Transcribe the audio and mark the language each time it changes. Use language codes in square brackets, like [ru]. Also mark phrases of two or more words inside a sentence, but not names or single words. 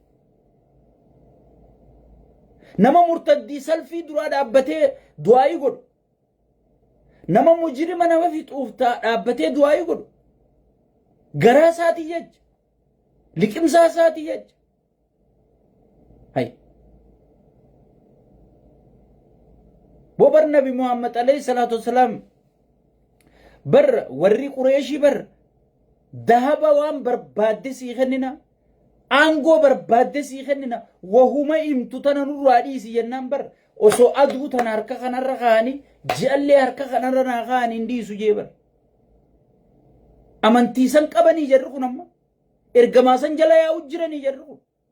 [om] nama murtaddii salfii duraa dhaabbatee du'aayii godhu nama mujrima nama fixuuf dhaabbatee du'aayii godhu garaa isaatii jecha liqimsaa isaatii jecha hay bobar nabi Muhammad [ar] عليه الصلاة والسلام [om] bar warri qureeshii bar dahaba waan barbaadde sii kennina angoo barbaadde sii kennina wahuma imtu tana nurraa dhiisi jennaan bar osoo aduu tana harka kanarra kaanii ji'allee harka kanarra naa kaanii hin dhiisu jee bar amantiisan qabanii jarri kun amma ergamaa san jala yaa'u jiranii jarri kun.